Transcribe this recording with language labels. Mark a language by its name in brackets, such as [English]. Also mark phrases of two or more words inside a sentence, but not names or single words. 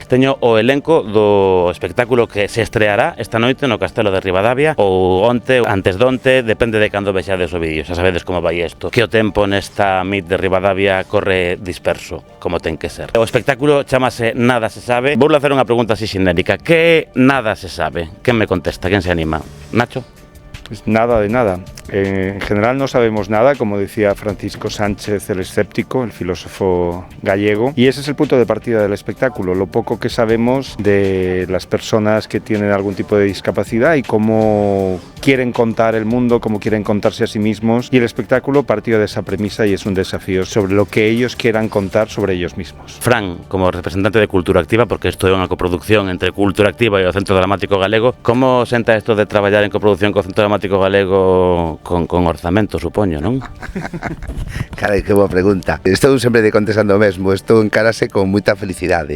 [Galician] Teño o elenco do espectáculo que se estreará esta noite no Castelo de Ribadavia, ou onte, antes donte, depende de cando vexades o vídeo, xa sabedes como vai isto. Que o tempo nesta MIT de Ribadavia corre disperso, como ten que ser. O espectáculo chamase Nada se sabe. Vou facer unha pregunta así xenérica. Que nada se sabe? Quen me contesta? Quen se anima? Nacho? [Spanish] Pues nada de nada. En general no sabemos nada, como decía Francisco Sánchez el escéptico, el filósofo gallego, y ese es el punto de partida del espectáculo, lo poco que sabemos de las personas que tienen algún tipo de discapacidad y cómo quieren contar el mundo, cómo quieren contarse a sí mismos, y el espectáculo partió de esa premisa y es un desafío sobre lo que ellos quieran contar sobre ellos mismos. [Galician] Fran, como representante de Cultura Activa, porque isto é unha coproducción entre Cultura Activa e o Centro Dramático Galego, como senta isto de traballar en coproducción co Centro Dramático Galego con orzamento, supoño, non? Carai, que boa pregunta. Estou sempre de contestando o mesmo, estou encarase con moita felicidade.